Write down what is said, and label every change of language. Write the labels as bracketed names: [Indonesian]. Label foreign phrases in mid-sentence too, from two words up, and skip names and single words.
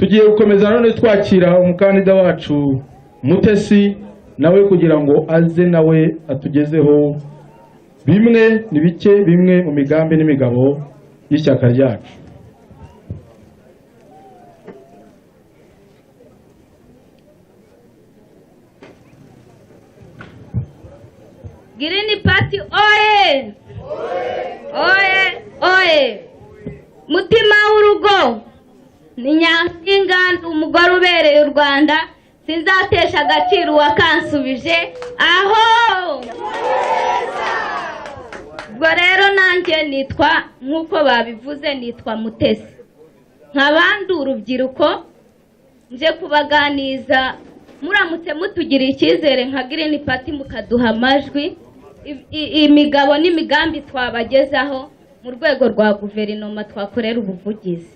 [Kinyarwanda] tugiye gukomeza none twakira umukandida wacu Mutesi nawe kugira ngo aze nawe atugezeho bimwe ni bike bimwe mu migambi n'imigabo y'ishyaka ryacu. Green Party oye! Oye! Oye! Mutima w'urugo ni Nyampinga umugore ubereye u Rwanda, sinzatesha agaciro wakansubije aho. Ubwo rero nanjye nitwa nk'uko babivuze nitwa Mutesi, nk'abandi urubyiruko nje kubaganiza muramutse mutugira icyizere nka Green Party mukaduha amajwi imigabo n'imigambi twabagezaho mu rwego rwa guverinoma twakorera ubuvugizi.